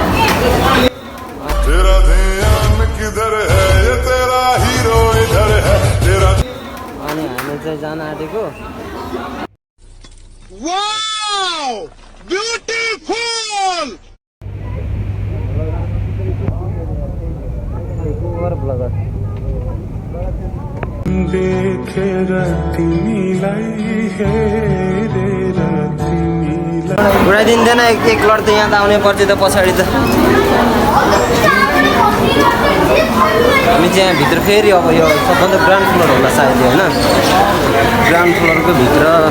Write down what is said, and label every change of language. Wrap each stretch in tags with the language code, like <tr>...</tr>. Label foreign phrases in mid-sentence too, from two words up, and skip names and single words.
<hi>तेरा ध्यान किधर है ये तेरा हीरो इधर है तेरा</hi> <ne>अनि हामी चाहिँ जान आँटेको</ne> <en>wow beautiful</en> <ne>ब्लगर देखेर तिमीलाई हेरेर तिमीलाई उडाइदिँदैन एक लड त यहाँ त आउनै पर्छ त पछाडि त हामी चाहिँ यहाँभित्र फेरि अब यो सबभन्दा</ne> <en>ground floor</en> <ne>होला सायद होइन</ne> <en>ground floorको</en> <ne>भित्र</ne>